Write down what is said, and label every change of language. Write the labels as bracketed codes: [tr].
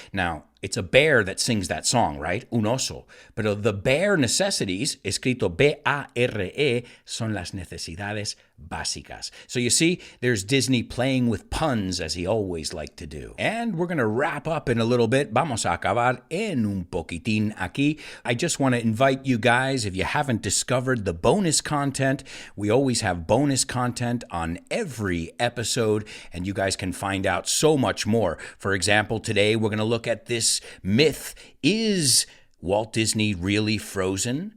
[en] Now, it's a bear that sings that song, right? [es] Un oso. Pero [en] the bare necessities, [es] escrito B-A-R-E, son las necesidades básicas. [en] So you see, there's Disney playing with puns as he always liked to do. And we're going to wrap up in a little bit. [es] Vamos a acabar en un poquitín aquí. [en] I just want to invite you guys, if you haven't discovered the bonus content, we always have bonus content on every episode, and you guys can find out so much more. For example, today we're going to look at this myth. Is Walt Disney really frozen?